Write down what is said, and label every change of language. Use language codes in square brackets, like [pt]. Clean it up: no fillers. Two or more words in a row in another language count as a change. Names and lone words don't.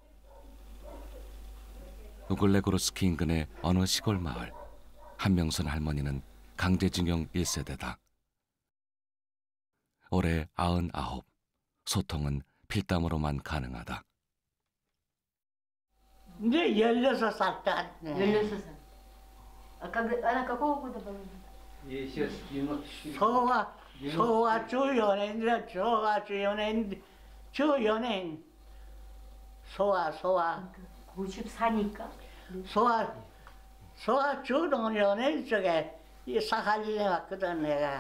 [ko] 우글레고르스키 인근의 어느 시골 마을. 한명순 할머니는 강제징용 1세대다. 올해 99. 소통은 필담으로만 가능하다. 이제 16살 때. 16살. [ru] Она какого года была? [ko] 소와 주연행, 소와 주연행, 주연행. 소와. 94니까. 소와 주연행 쪽에 이 사할린에 왔거든 내가.